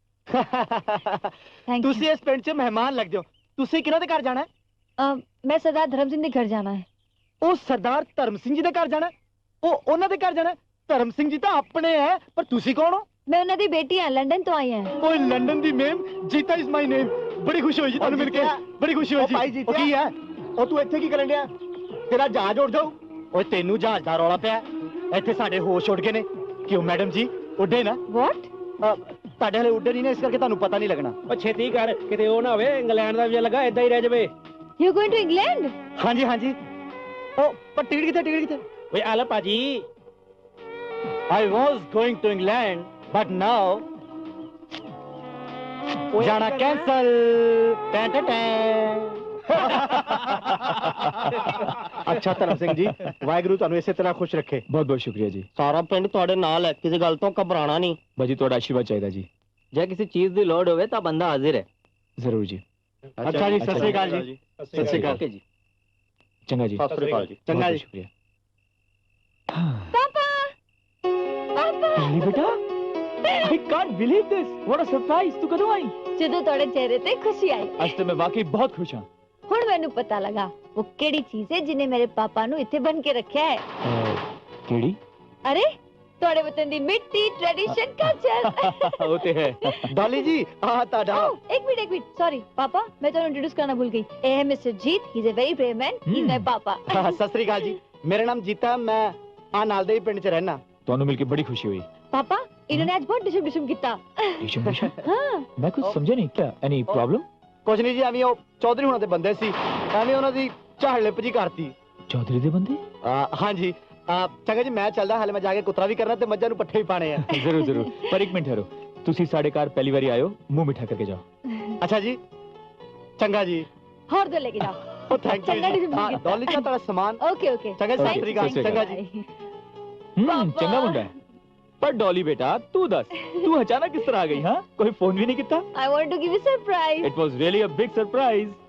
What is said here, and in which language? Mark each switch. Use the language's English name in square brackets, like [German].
[English] thank you [Punjabi] ਤੁਸੀਂ ਇਸ ਪਿੰਡ 'ਚ ਮਹਿਮਾਨ ਲੱਗਦੇ ਹੋ। ਤੁਸੀਂ ਕਿਹਨਾਂ ਦੇ ਘਰ ਜਾਣਾ ਹੈ? [Hindi] मैं सरदार धर्म सिंह के घर जाना है। [Punjabi] ਉਹ ਸਰਦਾਰ ਧਰਮ ਸਿੰਘ ਜੀ ਦੇ ਘਰ ਜਾਣਾ ਹੈ? ਉਹ ਉਹਨਾਂ ਦੇ ਘਰ ਜਾਣਾ ਹੈ? ਧਰਮ ਸਿੰਘ ਜੀ ਤਾਂ ਆਪਣੇ ਹੈ, ਪਰ ਤੁਸੀਂ ਕੌਣ ਹੋ? मैं उन्होंने दी बेटी हाँ लंदन तो आई हैं। ਓਏ London ਦੀ ਮੇਮ Jeeta [English] Is my name. [Punjabi] ਬੜੀ ਖੁਸ਼ੀ ਹੋਈ ਜੀ ਤੁਹਾਨੂੰ ਮਿਲ ਕੇ, ਬੜੀ ਖੁਸ਼ੀ ਹੋਈ ਜੀ। ਭਾਈ ਉਹ ਕੀ ਹੈ? ਉਹ ਤੂੰ ਇੱਥੇ ਕੀ ਕਰਨ ਡਿਆ? ਤੇਰਾ ਜਹਾਜ਼ ਉੱਡ ਜਾਊ। ਓਏ ਤੈਨੂੰ ਜਹਾਜ਼ ਦਾ ਰੌਲਾ ਪਿਆ, ਇੱਥੇ ਸਾਡੇ ਹੋਸ਼ ਉੱਡ ਗਏ ਨੇ। ਕਿਉਂ ਮੈਡਮ ਜੀ ਉੱਡੇ ਨਾ? [English] What? [Punjabi] ਤੁਹਾਡੇ ਹਲੇ ਉੱਡੇ ਨਹੀਂ ਨੇ, ਇਸ ਕਰਕੇ ਤੁਹਾਨੂੰ ਪਤਾ ਨਹੀਂ ਲੱਗਣਾ। ਉਹ ਛੇਤੀ ਕਰ, ਕਿਤੇ ਉਹ ਨਾ ਹੋਵੇ ਇੰਗਲੈਂਡ ਦਾ ਵੀਜ਼ਾ ਲੱਗਾ ਏਦਾਂ ਹੀ ਰਹਿ ਜਾਵੇ। [English] You going to England? [Punjabi] ਹਾਂਜੀ ਹਾਂਜੀ। ਉਹ ਪਰ ਟਿਕਟ ਕਿੱਥੇ? ਟਿਕਟ ਕਿੱਥੇ? ਓਏ ਆ ਲੈ ਭਾਜੀ। [English] I was going to England, but now [Punjabi] ਜਾਣਾ ਕੈਂਸਲ। ਟੈਂ ਟੈਂ ਟੈਂ। ਅੱਛਾ ਧਰਮ ਸਿੰਘ ਜੀ, ਵਾਹਿਗੁਰੂ ਤੁਹਾਨੂੰ ਇਸੇ ਤਰ੍ਹਾਂ ਖੁਸ਼ ਰੱਖੇ। ਬਹੁਤ ਬਹੁਤ ਸ਼ੁਕਰੀਆ ਜੀ। ਸਾਰਾ ਪਿੰਡ ਤੁਹਾਡੇ ਨਾਲ ਹੈ, ਕਿਸੇ ਗੱਲ ਤੋਂ ਘਬਰਾਣਾ ਨਹੀਂ। ਬਾਜੀ ਤੁਹਾਡਾ ਆਸ਼ੀਰਵਾਦ ਚਾਹੀਦਾ ਜੀ। ਜੇ ਕਿਸੇ ਚੀਜ਼ ਦੀ ਲੋੜ ਹੋਵੇ ਤਾਂ ਬੰਦਾ ਹਾਜ਼ਰ ਹੈ। ਜ਼ਰੂਰ ਜੀ। ਅੱਛਾ ਜੀ, ਸਤਿ ਸ੍ਰੀ ਅਕਾਲ ਜੀ। ਸਤਿ ਸ੍ਰੀ ਅਕਾਲ ਓਕੇ ਜੀ। ਚੰਗਾ ਜੀ। ਸਤਿ ਸ੍ਰੀ ਅਕਾਲ ਜੀ। ਚੰਗਾ ਜੀ। ਸ਼ੁਕਰੀਆ। [Hindi] पापा पापा अरे बेटा [English] I can't believe this. What a surprise. [Punjabi] तू कदों आई? ਜਦੋਂ ਤੁਹਾਡੇ ਚਿਹਰੇ ਤੇ ਖੁਸ਼ੀ ਆਈ। ਅੱਜ ਤੇ ਮੈਂ ਵਾਕਈ ਬਹੁਤ ਖੁਸ਼ ਹਾਂ। ਹੁਣ ਮੈਨੂੰ ਪਤਾ ਲੱਗਾ ਉਹ ਕਿਹੜੀ ਚੀਜ਼ ਹੈ ਜਿਹਨੇ ਮੇਰੇ ਪਾਪਾ ਨੂੰ ਇੱਥੇ ਬਨ ਕੇ ਰੱਖਿਆ ਹੈ। ਕਿਹੜੀ? ਅਰੇ ਤੁਹਾਡੇ ਵਤਨ ਦੀ ਮਿੱਟੀ, ਟ੍ਰੈਡੀਸ਼ਨ, ਕਲਚਰ। ਉਹ ਤੇ ਹੈ। ਡਾਲੀ ਜੀ ਆਹ ਤੁਹਾਡਾ। [Hindi] एक मिनट सॉरी पापा, मैं तो इंट्रोड्यूस करना भूल गई। ये है mister Jeet, [English] He is a very brave man, he is my papa. [Punjabi] ਸਤਿ ਸ੍ਰੀ ਅਕਾਲ ਜੀ, ਮੇਰਾ ਨਾਮ ਜੀਤਾ, ਮੈਂ ਆ ਨਾਲ ਦੇ ਹੀ ਪਿੰਡ 'ਚ ਰਹਿਣਾ। ਤੁਹਾਨੂੰ ਮਿਲ ਕੇ ਬੜੀ ਖੁਸ਼ੀ हुई। [Hindi] पापा इन्होंने आज बहुत डिशम डिशम किया। डिशम डिशम? हाँ। मैं कुछ समझा नहीं, क्या एनी प्रॉब्लम? [Punjabi] ਕੁਝ ਨਹੀਂ ਜੀ, ਐਵੇਂ ਉਹ ਚੌਧਰੀ ਹੁਣਾਂ ਦੇ ਬੰਦੇ ਸੀ, ਐਵੇਂ ਉਹਨਾਂ ਦੀ ਝਾੜ ਲਿਪ ਜੀ ਕਰਤੀ। ਚੌਧਰੀ ਦੇ ਬੰਦੇ? ਹਾਂਜੀ। ਚੰਗਾ ਜੀ, ਮੈਂ ਚੱਲਦਾ, ਹਾਲੇ ਮੈਂ ਜਾ ਕੇ ਕੁਤਰਾ ਵੀ ਕਰਨਾ ਤੇ ਮੱਝਾਂ ਨੂੰ ਪੱਠੇ ਵੀ ਪਾਣੇ ਆ। ਜ਼ਰੂਰ ਜ਼ਰੂਰ, ਪਰ ਇੱਕ ਮਿੰਟ ਠਹਿਰੋ। ਤੁਸੀਂ ਸਾਡੇ ਘਰ ਪਹਿਲੀ ਵਾਰੀ ਆਇਓ, ਮੂੰਹ ਮਿੱਠਾ ਕਰਕੇ ਜਾਓ। ਅੱਛਾ ਜੀ, ਚੰਗਾ ਜੀ। [Hindi] और दो लेके जाओ। [Punjabi] ਉਹ ਥੈਂਕ ਚੰਗਾ ਜੀ, ਯੂ। ਡਾਲੀ ਜੀ ਤੁਹਾਡਾ ਸਮਾਨ। [English] Okay okay. [Punjabi] ਚੰਗਾ ਜੀ, ਸਤਿ ਸ੍ਰੀ ਅਕਾਲ। ਚੰਗਾ ਜੀ। ਚੰਗਾ ਮੁੰਡਾ ਹੈ। [Hindi] पर डॉली बेटा तू दस, तू अचानक किस तरह आ गई? हाँ, कोई फोन भी नहीं किया? [English] I want to give you surprise. It was really a big surprise.